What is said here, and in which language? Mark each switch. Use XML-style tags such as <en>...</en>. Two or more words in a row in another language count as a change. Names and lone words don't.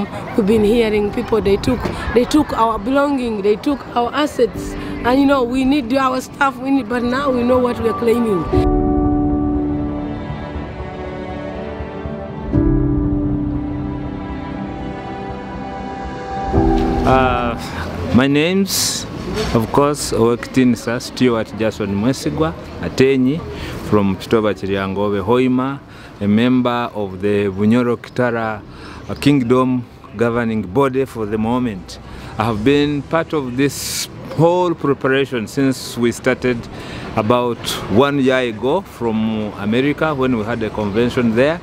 <en>We've been hearing people, they took our belongings, they took our assets, and you know, we need our stuff, but now we know what we are claiming. My name's, of course, Owekitinisa Stewart Jason Mwesigwa Atenyi from Chitoba Chiriangove Hoima, a member of the Bunyoro-Kitara Kingdom governing body for the moment. I have been part of this whole preparation since we started about 1 year ago from America when we had a convention there.</en>